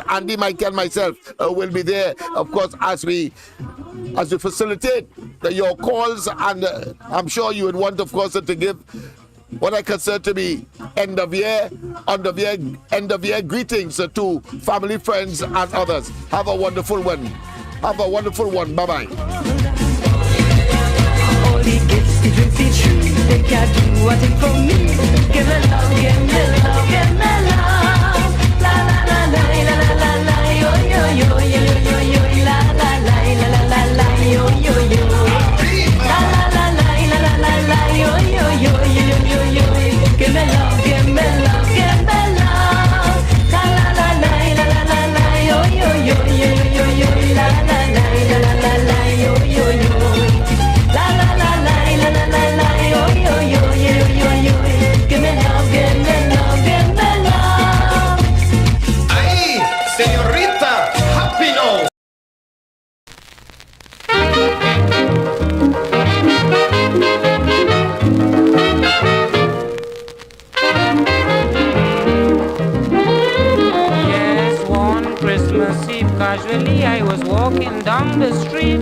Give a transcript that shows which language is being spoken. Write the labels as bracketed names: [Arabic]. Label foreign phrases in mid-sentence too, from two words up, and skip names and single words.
[English] Andy, Mike, and myself will be there, of course, as we facilitate your calls, and I'm sure you would want, of course, to give what I consider to be end of year greetings to family, friends, and others. Have a wonderful one. Have a wonderful one. Bye bye. They can't do what it for me. Give me love, give me love, give me love. La la la la la la la yo yo yo yo yo yo la la la la la la yo yo yo. La la la la la la la yo yo yo yo yo yo. Give me love, give me love, give me love. La la la la la la la yo yo yo yo yo yo la la la la la la yo yo yo. La la la la la la la yo yo yo yo yo yo. Give me love, give me love, give me love. [Spanish] Ahí, señorita, [English] happy now. Yes, one Christmas Eve, casually I was walking down the street.